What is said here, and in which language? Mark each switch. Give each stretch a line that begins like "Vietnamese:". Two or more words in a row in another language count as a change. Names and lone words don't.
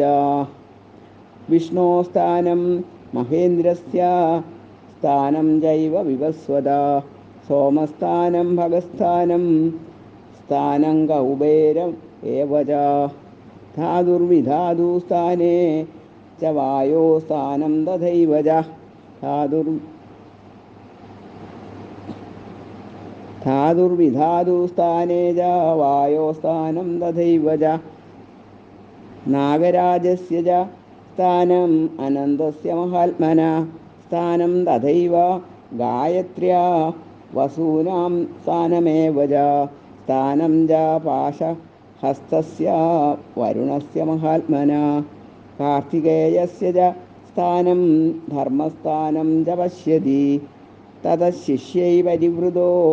Sanskrit: വിഷ്ണോസ്ഥാനം മഹേന്ദ്രസ്യ സ്ഥാനം ചൈവ വിവസ്വത. സോമസ്ഥാനം ഭഗസ്ഥാനം സ്ഥാനം കൗബേരം ഏവ ച. ധാതുർവിധാതുസ്ഥാനേ ച വായോ സ്ഥാനം തഥൈവ ച. धातुर्विधातुस्थाने च वायोस्थानं तथैव च नागराजस्य च स्थानम् अनन्तस्य महात्मना स्थानं तथैव गायत्र्या वसूनां स्थानमेव च स्थानं च पाशहस्तस्य वरुणस्य महात्मना कार्तिकेयस्य च स्थानं धर्मस्थानं च पश्यति ततः शिष्यै परिवृतो